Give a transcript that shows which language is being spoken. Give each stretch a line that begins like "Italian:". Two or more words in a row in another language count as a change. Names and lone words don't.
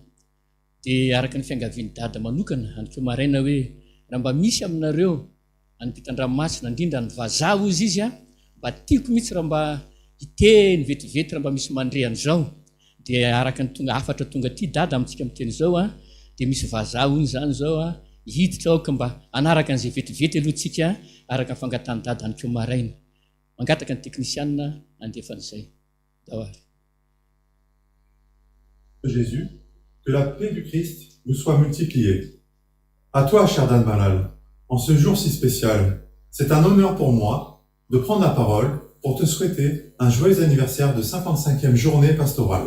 Malagasy: Dia araka ny fiangavian'ny Dada manokana, anokeo maraina hoe raha mba misy aminareo any ampitan-dranomasina, indrindra ny vazaha ozy izy a, mba tiako mihitsy raha mba hiteny vetivety raha mba misy mandrehana izao. Dia araka ny tonga afatra tonga ty Dada amintsika miteny izao a, dia misy vazaha hoy izany izao a, hiditra aoka mba anaraka an'izay vetivety alohantsika araka ny fangatany Dada anokeo maraina. Mangataka ny teknisianina andefan'izay. Dawary.
French: Jésus, que la paix du Christ vous soit multipliée. À toi, cher Dan Malal, en ce jour si spécial, c'est un honneur pour moi de prendre la parole pour te souhaiter un joyeux anniversaire de 55e journée pastorale.